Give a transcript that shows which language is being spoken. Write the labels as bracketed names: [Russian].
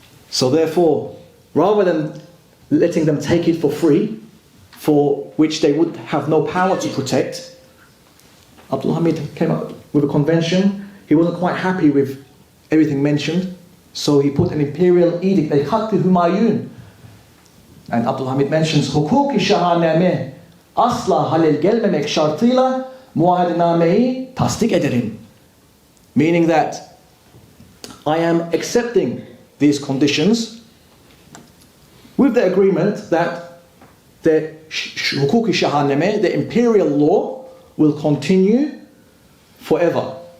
[English] So therefore, rather than letting them take it for free, for which they would have no power to protect, Abdülhamid came up with a convention. He wasn't quite happy with everything mentioned, so he put an imperial edict, a Hakkı Hümayun. And Abdülhamid mentions [Turkish] Hukuk-i Şahaname asla halel gelmemek şartıyla muahedinameyi tasdik ederim. [English] Meaning that I am accepting these conditions with the agreement that the Hukuk-i Şahaname, the imperial law, will continue forever.